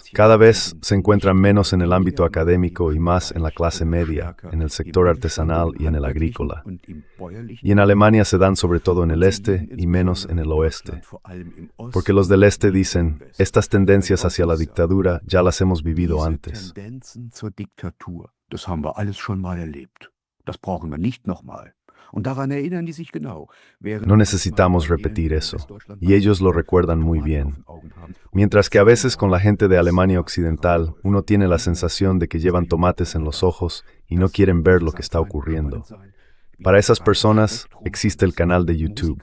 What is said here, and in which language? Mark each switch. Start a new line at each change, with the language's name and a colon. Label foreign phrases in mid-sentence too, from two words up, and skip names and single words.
Spanish: Cada vez se encuentran menos en el ámbito académico y más en la clase media, en el sector artesanal y en el agrícola. Y en Alemania se dan sobre todo en el este y menos en el oeste. Porque los del este dicen, estas tendencias hacia la dictadura ya las hemos vivido antes.
German: Das haben wir alles schon mal erlebt. Das brauchen wir nicht nochmal.
Spanish: No necesitamos repetir eso, y ellos lo recuerdan muy bien. Mientras que a veces con la gente de Alemania Occidental uno tiene la sensación de que llevan tomates en los ojos y no quieren ver lo que está ocurriendo. Para esas personas existe el canal de YouTube.